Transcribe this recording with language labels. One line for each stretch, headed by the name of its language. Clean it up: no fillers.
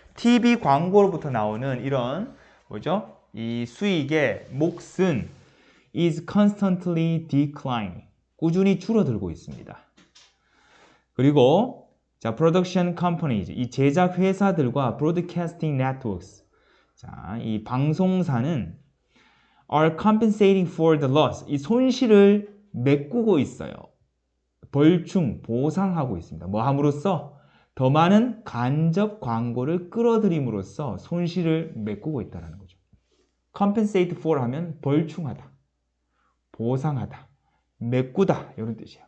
Korean: TV 광고로부터 나오는 이런 뭐죠? 이 수익의 몫은
English: is constantly declining.
Korean: 꾸준히 줄어들고 있습니다. 그리고 자, production companies, 이 제작 회사들과 broadcasting networks. 자, 이 방송사는
English: are compensating for the loss.
Korean: 이 손실을 메꾸고 있어요. 벌충, 보상하고 있습니다. 뭐 함으로써? 더 많은 간접 광고를 끌어들임으로써 손실을 메꾸고 있다는 거죠. compensate for 하면 벌충하다, 보상하다, 메꾸다 이런 뜻이에요.